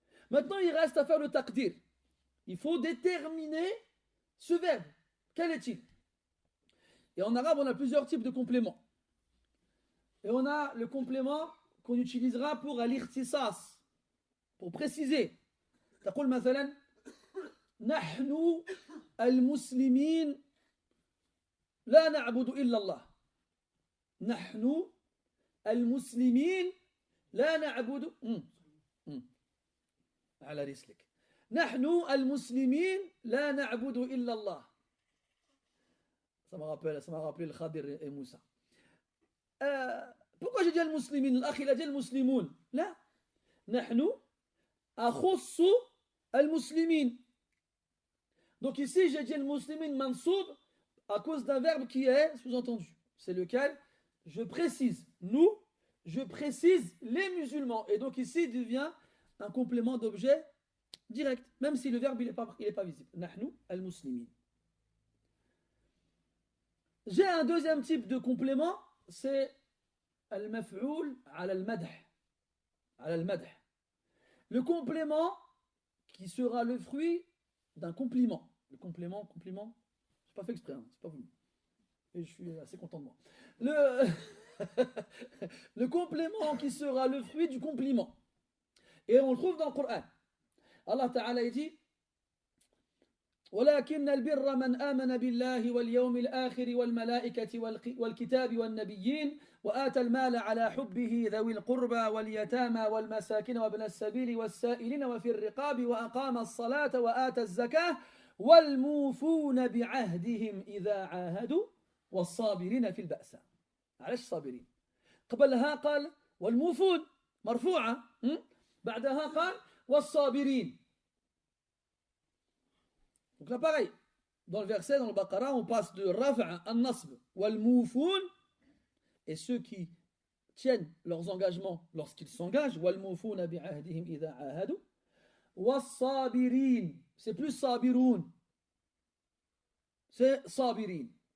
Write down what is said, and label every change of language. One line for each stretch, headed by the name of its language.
French: Maintenant, il reste à faire le taqdir. Il faut déterminer ce verbe. Quel est-il? Et en arabe, on a plusieurs types de compléments. Et on a le complément qu'on utilisera pour al-ikhtisas, pour préciser.
Arabic: تقول مثلا نحن المسلمين لا نعبد إلا الله. نحن المسلمين لا نعبد على رسلك. نحن المسلمين لا نعبد إلا الله.
French: Ça m'a rappelé le Khadir et Moussa. Pourquoi j'ai dit al-muslimin? L'akh il a dit al-muslimoun. Là,
Arabic: نحن أخص
French: al-muslimin. Donc ici j'ai dit al-muslimin mansoub à cause d'un verbe qui est sous-entendu. C'est lequel? Je précise nous, je précise les musulmans. Et donc ici il devient un complément d'objet direct, même si le verbe il est pas visible.
Arabic: نحن al-muslimin.
French: J'ai un deuxième type de complément, c'est al-maf'oul ala al-madh. Ala al-madh. Le complément qui sera le fruit d'un compliment. Le compliment, je n'ai pas fait exprès, hein, c'est pas voulu. Et je suis assez content de moi. Le complément qui sera le fruit du compliment. Et on le trouve dans le Coran.
Arabic: Allah Ta'ala dit ولكن البر من آمن بالله واليوم الآخر والملائكة والكتاب والنبيين وآتى المال على حبه ذوي القربى واليتامى والمساكين وابن السبيل والسائلين وفي الرقاب وأقام الصلاة وآتى الزكاة والموفون بعهدهم إذا عاهدوا والصابرين في البأساء. علاش صابرين؟ قبلها قال والموفون مرفوعة، بعدها قال والصابرين.
French: Donc là pareil, dans le verset, dans le Baqarah, on passe de Rafa à Nasb, wal moufoun, et ceux qui tiennent leurs engagements lorsqu'ils s'engagent,
Arabic: wal moufoun bi ahdihim idha ahadu,
French: was sabirin, c'est plus sabiroun, c'est sabirin.